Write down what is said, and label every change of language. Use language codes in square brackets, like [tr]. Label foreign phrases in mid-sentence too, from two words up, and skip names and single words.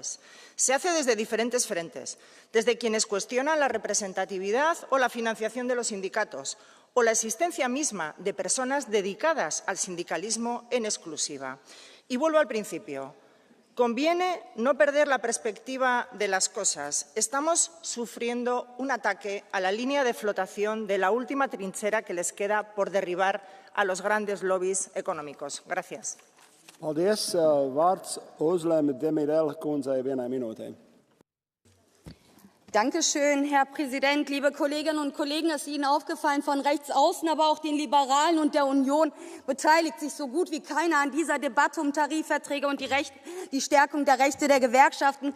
[es] Se hace desde diferentes frentes, desde quienes cuestionan la representatividad o la financiación de los sindicatos, o la existencia misma de personas dedicadas al sindicalismo en exclusiva. Y vuelvo al principio. Conviene no perder la perspectiva de las cosas. Estamos sufriendo un ataque a la línea de flotación de la última trinchera que les queda por derribar a los grandes lobbies económicos. Gracias. [lv] Paldies. Vārds Uzleme Demirel kundzei 1 minūtē. [de] Dankeschön, Herr Präsident, liebe Kolleginnen und Kollegen. Es ist Ihnen aufgefallen, von rechts außen, aber auch den Liberalen und der Union beteiligt sich so gut wie keiner an dieser Debatte um Tarifverträge und die Stärkung der Rechte der Gewerkschaften.